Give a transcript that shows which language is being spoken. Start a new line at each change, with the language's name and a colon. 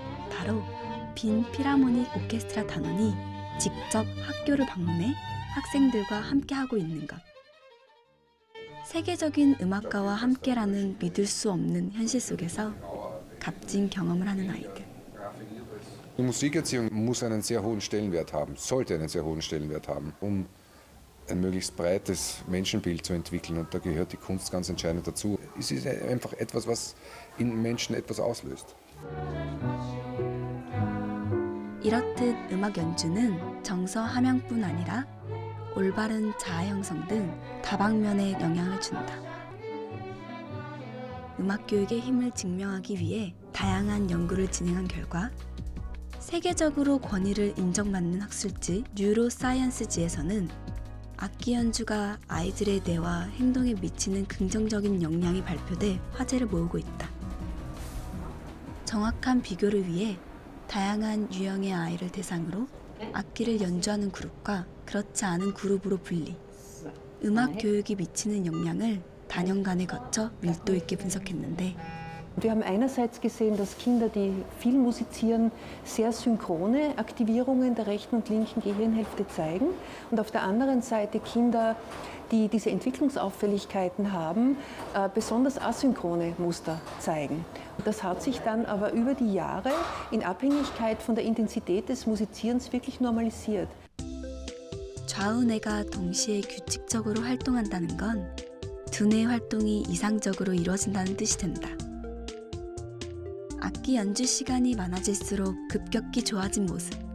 Korean: 바로 빈 필하모닉 오케스트라 단원이 직접 학교를 방문해 학생들과 함께하고 있는 것. 세계적인 음악가와 함께라는 믿을 수 없는 현실 속에서 값진 경험을 하는 아이들.
German: Die Musikerziehung muss einen sehr hohen Stellenwert haben, sollte einen sehr hohen Stellenwert haben, um ein möglichst breites Menschenbild zu entwickeln. Und da gehört die Kunst ganz entscheidend dazu. Es ist einfach etwas, was in Menschen etwas auslöst.
Korean: 이렇듯 음악 연주는 정서 함양뿐 아니라 올바른 자아 형성 등 다방면에 영향을 준다. 음악 교육의 힘을 증명하기 위해 다양한 연구를 진행한 결과 세계적으로 권위를 인정받는 학술지 뉴로사이언스지에서는 악기 연주가 아이들의 뇌와 행동에 미치는 긍정적인 영향이 발표돼 화제를 모으고 있다. 정확한 비교를 위해 다양한 유형의 아이를 대상으로 악기를 연주하는 그룹과 그렇지 않은 그룹으로 분리, 음악 교육이 미치는 영향을 단연간에 거쳐 밀도 있게 분석했는데
German: Wir haben einerseits gesehen, dass Kinder, die viel musizieren, sehr synchrone Aktivierungen der rechten und linken Gehirnhälfte zeigen. Und auf der anderen Seite Kinder, die diese Entwicklungsauffälligkeiten haben, besonders asynchrone Muster zeigen. Das hat sich dann aber über die Jahre in Abhängigkeit von der Intensität des Musizierens wirklich normalisiert.
Korean: 좌우뇌가 동시에 규칙적으로 활동한다는 건 두뇌 활동이 이상적으로 이루어진다는 뜻이 된다. 악기 연주 시간이 많아질수록 급격히 좋아진 모습.